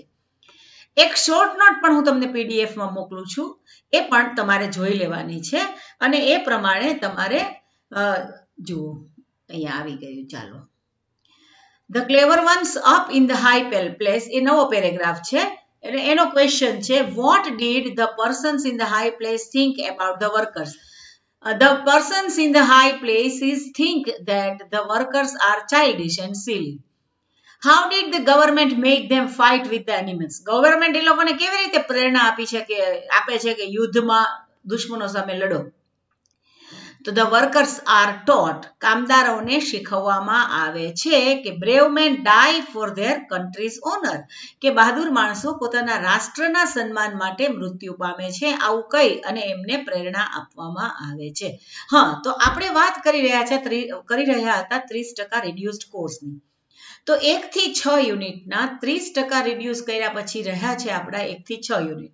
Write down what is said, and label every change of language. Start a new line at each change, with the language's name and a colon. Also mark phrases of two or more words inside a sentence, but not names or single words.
Gujarati: એક શોર્ટ નોટ પણ હું તમને પીડીએફમાં મોકલું છું, એ પણ તમારે જોઈ લેવાની છે અને એ પ્રમાણે તમારે જુઓ અહીંયા આવી ગયું.
English: ચાલો, the clever ones up in the high place
Gujarati: એ નવો પેરેગ્રાફ છે. એટલે એનો ક્વેશ્ચન છે,
English: what did the persons in the high place think about the workers? The persons in the high places think that the workers are childish and silly. How did the government make them fight with the enemies?
Gujarati: ગવર્મેન્ટ એ લોકોને કેવી રીતે પ્રેરણા આપે છે કે યુદ્ધમાં દુશ્મનો સામે લડો? તો
English: the workers are taught,
Gujarati: કામદારોને શીખવવામાં આવે છે કે
English: brave men die for their country's honor,
Gujarati: કે બહાદુર માણસો પોતાના રાષ્ટ્રના સન્માન માટે મૃત્યુ પામે છે. આવું કહી અને એમને પ્રેરણા આપવામાં આવે છે. હા, તો આપણે વાત કરી રહ્યા હતા 30% રિડ્યુસ્ડ કોર્સની. તો 1 થી 6 યુનિટના 30% રિડ્યુસ કર્યા પછી રહ્યા છે આપણા 1 થી 6 યુનિટ.